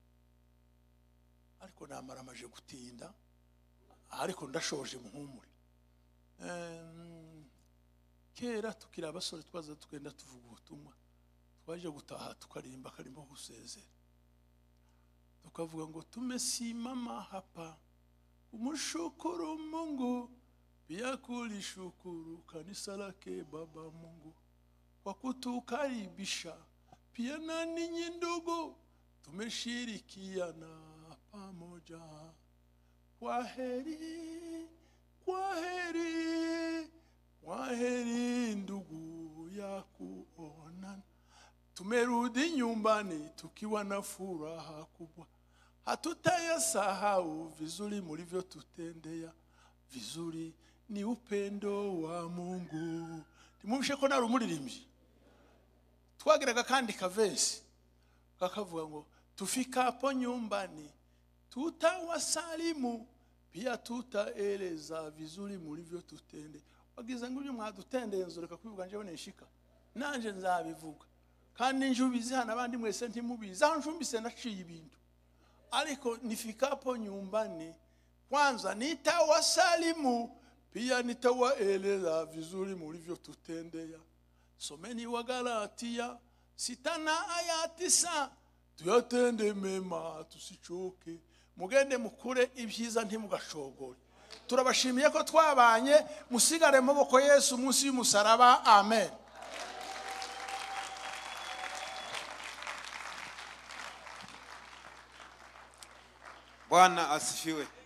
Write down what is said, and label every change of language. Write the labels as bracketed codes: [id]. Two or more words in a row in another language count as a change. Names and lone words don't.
[rn] Ariko namara amaje gutinda, ariko ndashoje muhumure. kera tukiri abasore twaza tugenda tuvuga ubutumwa, twaje gutaha tukarimba akarimbo gusezera, tukavuga ngo [sw] tumesimama hapa kumshukuru Mungu, pia kulishukuru kanisa lake Baba Mungu kwa kutukaribisha, pia na ninyi ndugu tumeshirikiana pamoja. Kwaheri, kwaheri, kwaheri ndugu ya kuonana. Tumerudi nyumbani tukiwa na furaha kubwa, hatutayasahau vizuri mlivyotutendea. Vizuri ni upendo wa Mungu. [rn] Timumshe ko nari umuririmbyi. Twagiraga kandi kavensi kakavuga ngo [sw] tufikapo nyumbani tutawasalimu, pia tutaeleza vizuri mlivyotutendea. [rn] Wagize ngo ibyo mwadutendeye nzoreka kwivuga njewe neshika, nanje nzabivuga kandi njubizi hana abandi mwese ntimubizi, aho njumbise naciye ibintu. [sw] Ariko nifikapo nyumbani kwanza nitawasalimu, pia nitawaeleza vizuri mlivyotutendea. Someni wa Galatia 6:9, tuyatende mema tusichoke, [rn] mugende mukure ibyiza ntimugashogore. Turabashimiye ko twabanye, musigare mu maboko Yesu munsi y'umusaraba. Amen. [sw] Bwana asifiwe.